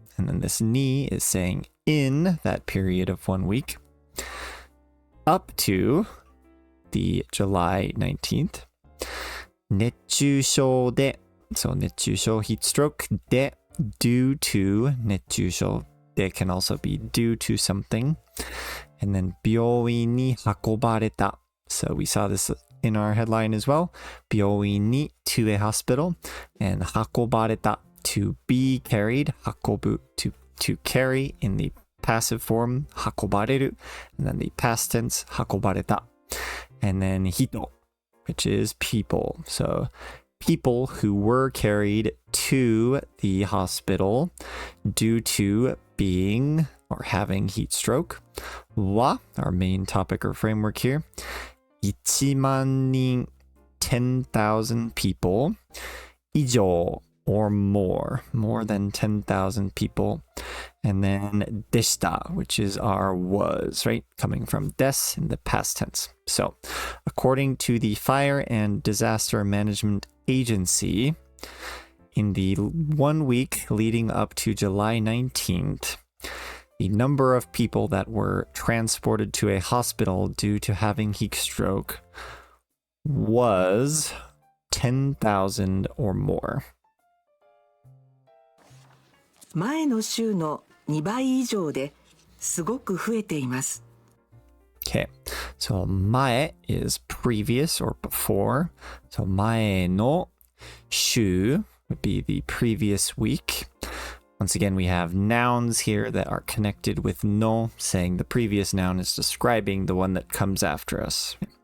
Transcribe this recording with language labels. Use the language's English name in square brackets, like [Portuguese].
[English] And then this ni is saying in that period of 1 week. Up to the July 19th. 熱中症で, so 熱中症 heat stroke で due to 熱中症 they can also be due to something. And then [Japanese] 病院に運ばれた. [English] So we saw this in our headline as well. [Japanese] 病院に [English] to a hospital. And [Japanese] 運ばれた [English] to be carried. 運ぶ to carry in the passive form. [Japanese] 運ばれる. [English] And then the past tense [Japanese] 運ばれた. [English] And then 人, which is people. So people who were carried to the hospital due to being or having heat stroke. は our main topic or framework here. [Japanese] 1万人 [English] 10,000 people [Japanese] 以上 [English] or more than 10,000 people. And then [Japanese] でした, [English] which is our was, right? Coming from です in the past tense. So, according to the Fire and Disaster Management Agency, in the 1 week leading up to July 19th, the number of people that were transported to a hospital due to having heat stroke was 10,000 or more. [Japanese] 前の週の2倍以上ですごく増えています。 [English] Okay, so 前 is previous or before. So [Japanese] 前の週 [English] would be the previous week. Once again, we have nouns here that are connected with no, saying the previous noun is describing the one that comes after us.